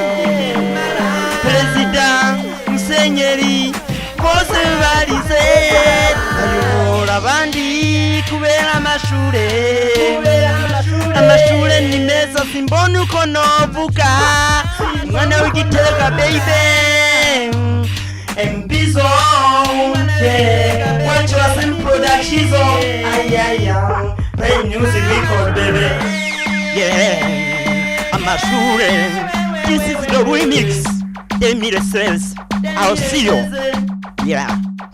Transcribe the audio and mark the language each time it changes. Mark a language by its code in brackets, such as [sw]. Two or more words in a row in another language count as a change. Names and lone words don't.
[rn] Perezida, musenyeri, bose barize. Ayobora abandi kubera amashure. Amashure ni meza simbona uko novuga. Mwana w'igitega baby. [en] Mpizo, yeah. Watch us in production. Ay, play music record, baby. Yeah, amashure. This is the remix. Emile says, I'll see you.